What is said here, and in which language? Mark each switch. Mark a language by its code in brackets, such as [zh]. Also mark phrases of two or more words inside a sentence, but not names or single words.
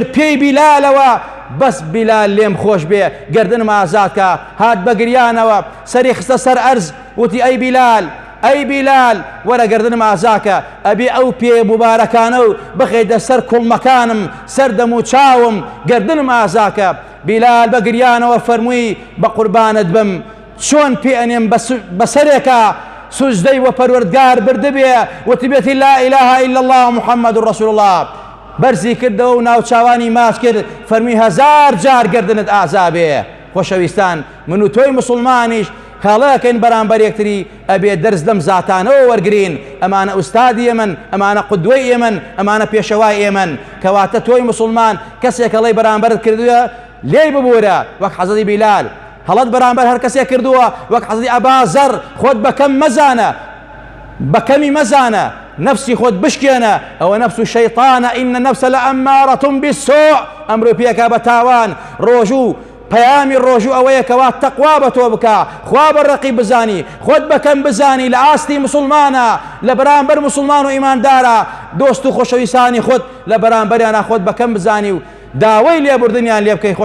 [ckb] پێی بیلالەوە بەس بیلال لێم خۆش بێ گردنم ئازادکە هات بە گریانەوە سەری خستە سەر ئەرز وتی ئەی بیلال ئەی بیلال وەرە گردنم ئازاکە ئەبێ ئەو پێ مبارەکانە و بخەیتە سەر کوڵمەکانم سەر دەم و چاوم گردنم ئازاکە بیلال بە گریانەوە فەرمووی بە قوربانت بم چۆن پێ ئەنێم بەسەرێکە سوجدەی وە پەروەردگار بردبێ وتبێتی [ar] لا إله إلا الله محمد رسول الله [ckb] بەرزی کردەوە و ناوچاوانی ماچ کرد فەرمی 1000 جار گردنت ئازابێ خۆشەویستان من و تۆی مسلمانیش خاڵەکەین بەرامبەر یەکتری ئەبێ دەرز لەم زاتانەوە وەرگرین ئەمانە ئوستادی ئێمن ئەمانە قودوەی ئێمن ئەمانە پێشەوای ئێمن کەواتە تۆی مسلمان کەسێک هەڵەی بەرامبەرت کردووە لێی ببوورە وەک حەزەتی بیلال هەڵەت بەرامبەر هەر کەسێک کردووە وەک حەزەتی ئەبازەر خۆت بەکەم مەزانە بەکەمی مەزانە نفسی خۆت بشکێنە ئەوە نفس و شەیطانە [ar] ئین النفس لأمارة بالسوء [ckb] ئەمڕۆ پێکا بە تاوان ڕۆژوو پەیامی ڕۆژوو ئەوەیە کەوا تەقوا بە تۆ بکە خوا بەڕێقی بزانی خۆت بەکەم بزانی لە ئاستی مسلمانە لە بەرامبەر مسلمان و ئیماندارە دۆست و خۆشەویستانی خۆت لە بەرامبەریانە خۆت بەکەم بزانی و داوای لێبوردنیان لێ بکەی